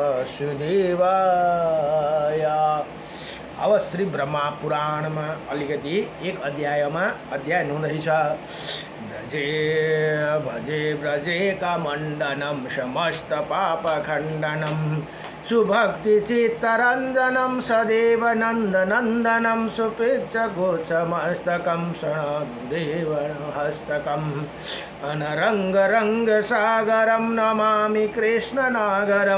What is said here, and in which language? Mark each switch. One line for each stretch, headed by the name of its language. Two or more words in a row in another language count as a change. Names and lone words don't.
Nepali: वासुदेवाय। अब श्री ब्रह्मा पुराणमा अलिकति एक अध्यायमा अध्याय हुँदैछ।
Sanskrit: ब्रजे भजे ब्रजेका मण्डनं समस्त पापखण्डनं सुभक्ति चित्तरञ्जनं सदैव नन्दनन्दनं सुपिच्चगोचमस्तकं शरणदेवहस्तकम् अनरङ्गरङ्गसागरं नमामि कृष्णनागरं